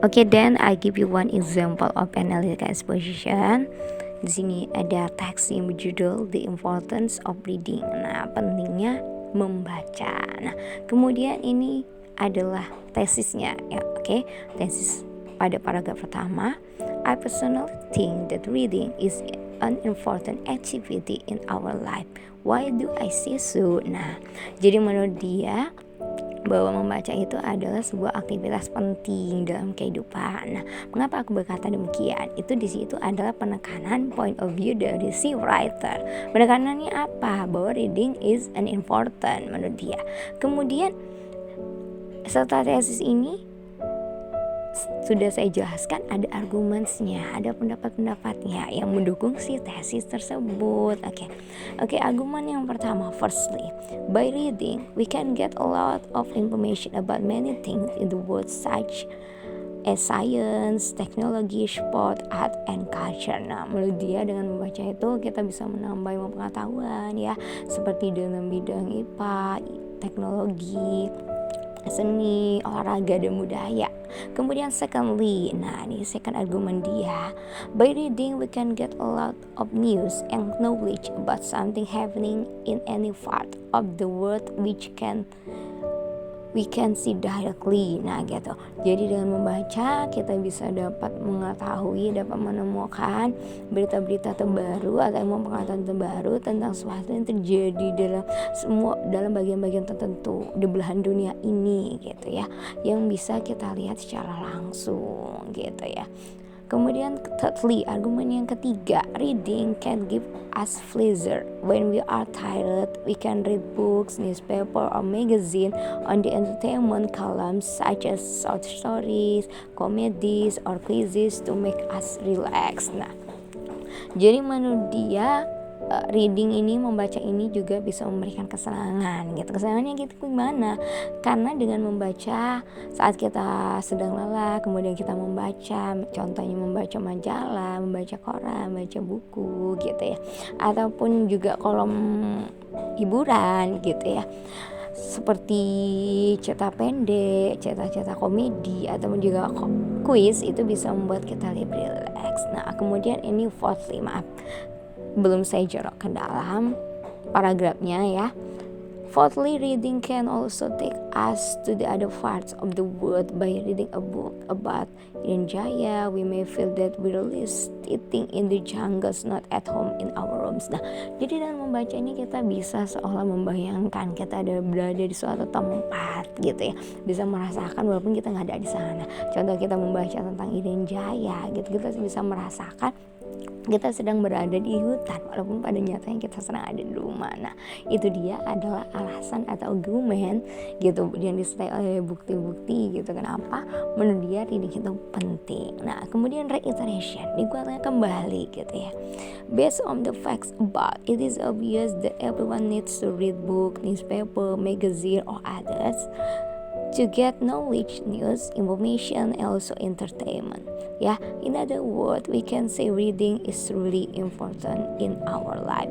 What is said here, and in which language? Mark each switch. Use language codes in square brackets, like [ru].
[en] Then I give you one example of analytical exposition. [id] Di sini ada teks yang berjudul The Importance of Reading. Nah, pentingnya membaca. Nah, kemudian ini adalah tesisnya ya. Tesis pada paragraf pertama. [en] I personally think that reading is an important activity in our life. Why do I say so? [id] Nah, jadi menurut dia bahwa membaca itu adalah sebuah aktivitas penting dalam kehidupan. Nah, mengapa aku berkata demikian? Itu di situ adalah penekanan point of view dari si writer. Penekanannya apa? Bahwa [en] reading is an important [id] menurut dia. Kemudian serta tesis ini sudah saya jelaskan ada argumennya, ada pendapat-pendapatnya yang mendukung si tesis tersebut. Argumen yang pertama, [en] firstly, by reading we can get a lot of information about many things in the world such as science, technology, sport, art, and culture. [id] Nah, menurut dia dengan membaca itu kita bisa menambah ilmu pengetahuan ya, seperti dalam bidang IPA, teknologi, seni, olahraga, dan budaya. [en] Kemudian secondly, [id] nah ini [en] second argument dia, by reading we can get a lot of news and knowledge about something happening in any part of the world which we can see directly. [id] Nah gitu. Jadi dengan membaca kita bisa dapat mengetahui, dapat menemukan berita-berita terbaru atau ilmu pengetahuan terbaru tentang sesuatu yang terjadi dalam bagian-bagian tertentu di belahan dunia ini gitu ya, yang bisa kita lihat secara langsung gitu ya. [en] Kemudian thirdly, [id] argumen yang ketiga, [en] reading can give us pleasure. When we are tired, we can read books, newspaper, or magazine on the entertainment columns such as short stories, comedies, or quizzes to make us relax. [id] Nah, jadi menurut dia reading ini, membaca ini juga bisa memberikan kesenangan gitu. Kesenangannya gitu gimana? Karena dengan membaca saat kita sedang lelah, kemudian kita membaca, contohnya membaca majalah, membaca koran, membaca buku gitu ya, ataupun juga kolom hiburan gitu ya, seperti cerita pendek, cerita-cerita komedi, ataupun juga kuis, itu bisa membuat kita lebih relax. Nah, kemudian ini fourthly, belum saya jorok ke dalam paragrafnya ya. [en] Fourthly, reading can also take us to the other parts of the world. By reading a book about Irian Jaya, we may feel that we're really sitting in the jungles, not at home in our rooms. [id] Nah, jadi dengan membaca ini kita bisa seolah membayangkan kita berada di suatu tempat gitu ya, bisa merasakan walaupun kita nggak ada di sana. Contoh kita membaca tentang Irian Jaya gitu, kita bisa merasakan kita sedang berada di hutan walaupun pada nyatanya kita sedang ada di rumah. Nah, itu dia adalah alasan atau argumen gitu yang disertai oleh bukti-bukti gitu kenapa menurut dia reading itu penting. Nah, kemudian reiteration, dikuatkan kembali gitu ya. [en] Based on the facts about it is obvious that everyone needs to read book, newspaper, magazine or others to get knowledge, news, information, and also entertainment. Ya, in other words, we can say reading is really important in our life.